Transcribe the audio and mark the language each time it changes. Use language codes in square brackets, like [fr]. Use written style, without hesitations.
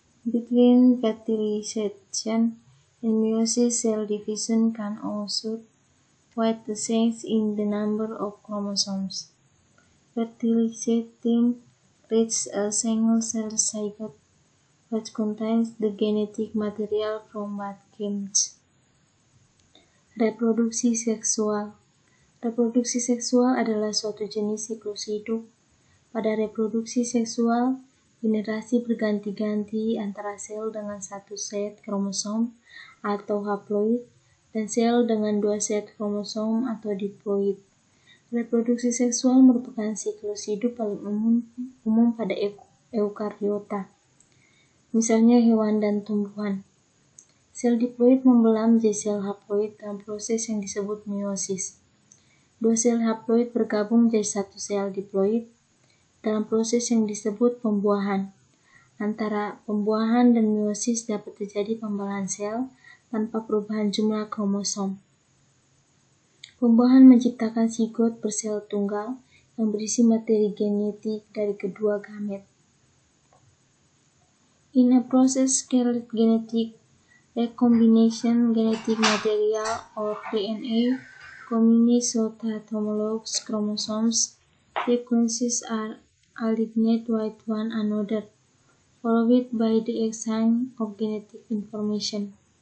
[en] Between fertilization and meiosis, cell division can also with the change in the number of chromosomes. Fertilization creates a single-cell zygote which contains the genetic material from both gametes. [id] Reproduksi seksual. Reproduksi seksual adalah suatu jenis siklus hidup. Pada reproduksi seksual, generasi berganti-ganti antara sel dengan satu set kromosom atau haploid dan sel dengan dua set kromosom atau diploid. Reproduksi seksual merupakan siklus hidup paling umum pada eukariota, misalnya hewan dan tumbuhan. Sel diploid membelah menjadi sel haploid dalam proses yang disebut meiosis. Dua sel haploid bergabung menjadi satu sel diploid dalam proses yang disebut pembuahan. Antara pembuahan dan meiosis dapat terjadi pembelahan sel tanpa perubahan jumlah kromosom. Pembuahan menciptakan zigot bersel tunggal yang berisi materi genetik dari kedua gamet. [en] In a process called genetic recombination, genetic material or DNA combines so that homologous chromosomes sequences are aligned with one another, followed by the exchange of genetic information.